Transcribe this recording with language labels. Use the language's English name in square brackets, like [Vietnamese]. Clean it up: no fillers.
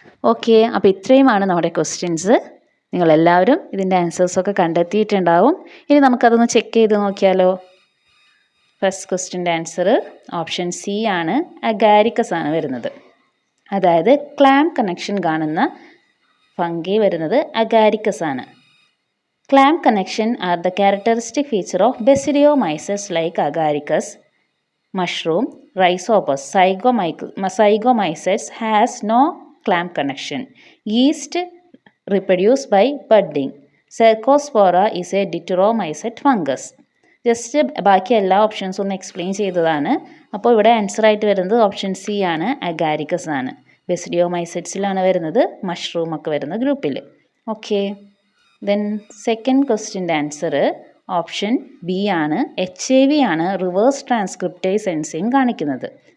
[Malayalam] Okay, അപ്പോൾ ഇത്രയുമാണ് നമ്മുടെ ക്വസ്റ്റ്യൻസ്. നിങ്ങളെല്ലാവരും ഇതിൻ്റെ ആൻസേഴ്സൊക്കെ കണ്ടെത്തിയിട്ടുണ്ടാവും. ഇനി നമുക്കതൊന്ന് ചെക്ക് ചെയ്ത് നോക്കിയാലോ. ഫസ്റ്റ് ക്വസ്റ്റ്യൻ്റെ ആൻസർ ഓപ്ഷൻ സി ആണ്, അഗാരിക്കസ് ആണ് വരുന്നത്. അതായത് ക്ലാം കണക്ഷൻ കാണുന്ന ഫംഗി വരുന്നത് അഗാരിക്കസ് ആണ്. [English] Clamp connection are the characteristic feature of Basidiomycetes like Agaricus, mushroom, Rhizopus. Zygomycetes has no clamp connection. Yeast reproduce by budding. Cercospora is a Deuteromycete fungus. [Malayalam] Just ബാക്കി എല്ലാ ഓപ്ഷൻസും ഒന്ന് explain ചെയ്തതാണ്. അപ്പോൾ ഇവിടെ answer ആയിട്ട് വരുന്നത് ഓപ്ഷൻ സി ആണ്, Agaricus ആണ്. ബെസിഡിയോമൈസെറ്റ്സിലാണ് വരുന്നത്, മഷ്റൂം ഒക്കെ വരുന്ന ഗ്രൂപ്പിൽ. Okay, then second ക്വസ്റ്റ്യൻ്റെ answer option B ആണ്, HIV ആണ് റിവേഴ്സ് ട്രാൻസ്ക്രിപ്റ്റേസ് എൻസൈം കാണിക്കുന്നത്.